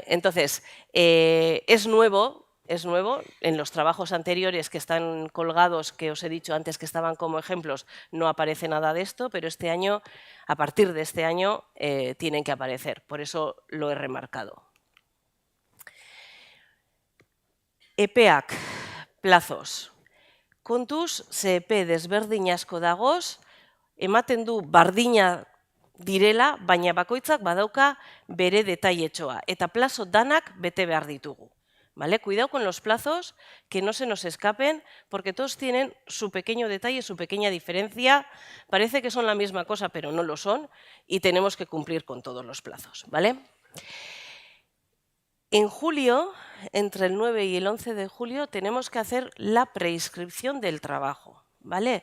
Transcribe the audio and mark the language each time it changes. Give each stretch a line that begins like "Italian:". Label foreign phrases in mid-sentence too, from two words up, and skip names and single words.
Spanish: Entonces, es nuevo en los trabajos anteriores que están colgados, que os he dicho antes que estaban como ejemplos, no aparece nada de esto, pero este año, a partir de este año, tienen que aparecer. Por eso lo he remarcado. EPEAC, plazos.
Basque: Kontuz, CEP desberdin asko dagoz, ematen du bardina direla, baina bakoitzak badauka bere detailetxoa. Eta plazo danak bete behar ditugu.
Spanish: ¿Vale? Cuidado con los plazos, que no se nos escapen, porque todos tienen su pequeño detalle, su pequeña diferencia. Parece que son la misma cosa, pero no lo son, y tenemos que cumplir con todos los plazos. ¿Vale? En julio, entre el 9 y el 11 de julio, tenemos que hacer la preinscripción del trabajo, ¿vale?